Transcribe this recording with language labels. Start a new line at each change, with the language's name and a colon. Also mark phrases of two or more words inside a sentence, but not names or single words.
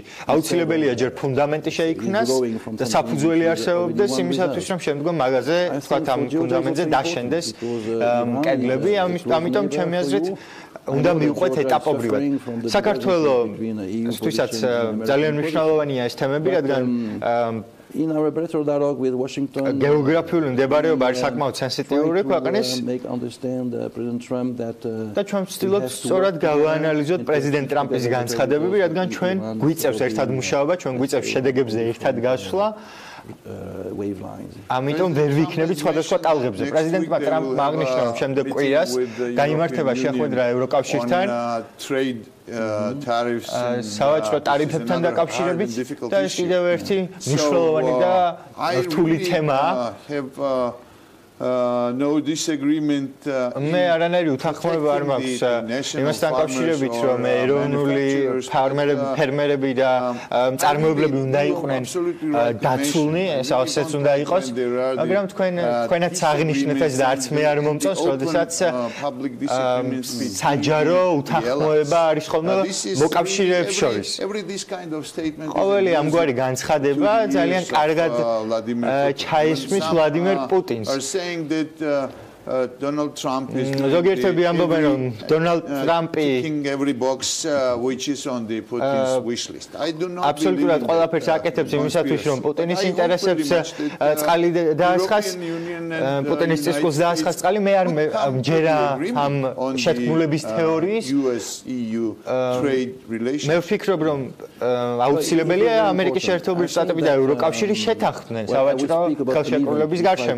Georgian: აუცილებელია ჯერ ფუნდამენტი შეიქმნას და საფუძველი არსებობდეს იმისათვის, რომ შემდგომ მაგაზე, თქვათ, ამ ფუნდამენტზე დაშენდეს კედლები, ამიტომ ჩემი აზრით უნდა მივყვეთ ეტაპობრივად. საქართველოსთვისაც ძალიან მნიშვნელოვანია ეს თემები, რადგან
English: in our bilateral dialogue with Washington
Georgian: გეოგრაფიული მდებარეობა არის საკმაოდ სენსიტიური ქვეყნის და ჩვენ ვცდილობთ სწორად გავაანალიზოთ პრეზიდენტ ტრამპის განცხადებები, რადგან ჩვენ გვიწევს ერთად მუშაობა, ჩვენ გვიწევს შედეგებზე ერთად გასვლა. ამიტომ ვერ ვიქნებით სხვადასხვა ტალღებზე. პრეზიდენტმა ტრამპმა აღნიშნა, რომ შემდეგ კვირას გაიმართება შეხვედრა ევროკავშირთან სავაჭრო ტარიფებთან დაკავშირებით და ეს კიდევ ერთი მნიშვნელოვანი და რთული თემაა.
English: no disagreement
Georgian: მე არანაირი უთანხმოება არ მაქვს იმასთან დაკავშირებით, რომ ეროვნული ფერმერები და მწარმოებლები უნდა იყვნენ დაცულნი, ესეც უნდა იყოს, მაგრამ თქვენაც აღნიშნეთ ეს და არც მე არ მომწონს, როდესაც საჯარო უთანხმოება არის ხოლმე მოკავშირეებს შორის. ყოველი ამგვარი განცხადება ძალიან კარგად ჩაისმის ვლადიმერ პუტინს.
English: that Donald Trump is
Georgian: ზოგიერთები ამბობენ, რომ დონალდ ტრამპი
English: ticking every box which is on the Putin's wish list. I do not
Georgian: აბსოლუტურად ყველაფერს აკეთებს იმისათვის, რომ პუტინის ინტერესებს წყალი დაასხას, პუტინის წისქვილს დაასხას წყალი. მე არ მჯერა ამ შეთქმულების თეორიის. მე ვფიქრობ, რომ აუცილებელია ამერიკის შეერთებული შტატები და ევროკავშირი შეთანხმდნენ სავაჭრო ხელშეკრულების გარშემო.